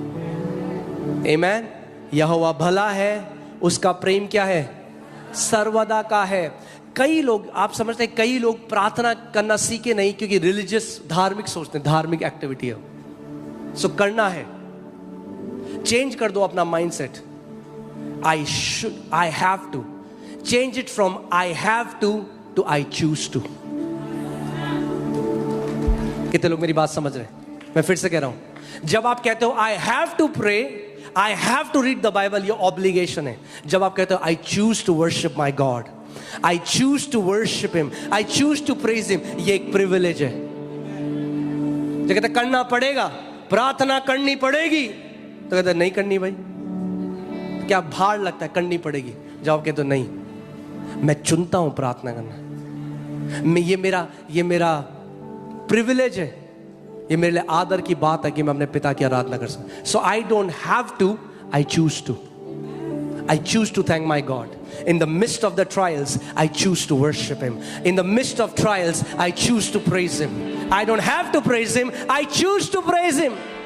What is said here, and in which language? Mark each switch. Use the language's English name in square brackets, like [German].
[Hindi] आमीन। यहोवा भला है, उसका प्रेम क्या है? सर्वदा का है। कई लोग, आप समझते हैं, कई लोग प्रार्थना करना सीखे नहीं क्योंकि रिलीजियस, धार्मिक सोचते हैं, धार्मिक एक्टिविटी है, सो करना है। चेंज कर दो अपना mindset. [English] I should, I have to. Change it from I have to I choose to. [Hindi] कितने लोग मेरी बात समझ रहे हैं? मैं फिर से कह रहा हूं, जब आप कहते हो [English] I have to pray, I have to read the Bible, [Hindi] ये obligation है। जब आप कहते हो [English] I choose to worship my God, I choose to worship Him, I choose to praise Him, [Hindi] ये एक privilege है। जो कहते करना पड़ेगा, प्रार्थना करनी पड़ेगी, तो कहते नहीं करनी भाई, क्या भार लगता है, करनी पड़ेगी। जवाब कहते नहीं, मैं चुनता हूं प्रार्थना करना, मैं ये मेरा प्रिविलेज है, ये मेरे लिए आदर की बात है कि मैं अपने पिता की आराधना कर सकूं। [English] So I don't have to, I choose to. I choose to thank my God. In the midst of the trials, I choose to worship Him. In the midst of trials, I choose to praise Him. I don't have to praise Him, I choose to praise Him.